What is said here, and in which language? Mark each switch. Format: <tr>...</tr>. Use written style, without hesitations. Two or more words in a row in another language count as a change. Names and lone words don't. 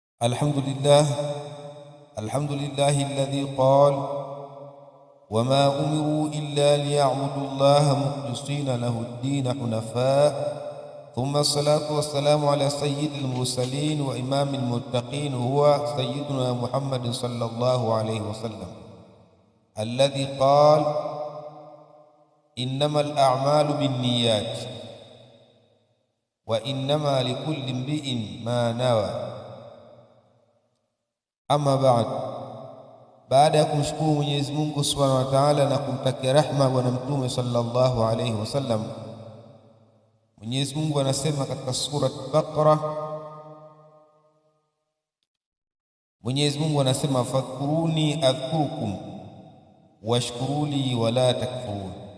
<ar>الحمد لله الذي قال وما أمروا إلا ليعبدوا الله مخلصين له الدين حنفاء ثم الصلاة والسلام على سيد المرسلين وإمام المتقين هو سيدنا محمد صلى الله عليه وسلم الذي قال إنما الأعمال بالنيات وإنما لكل امرئ ما نوى.</ar> <sw>Ama baada ya kumshukuru Mwenyezi Mungu</sw> <ar>سبحانه وتعالى</ar> <sw>na kumtakia rahma bwana Mtume</sw> <ar>صلى الله عليه وسلم,</ar> <sw>Mwenyezi Mungu anasema katika sura Al-Baqara, Mwenyezi Mungu anasema</sw> <ar>فاذكروني أذكركم واشكروا لي ولا تكفرون.</ar>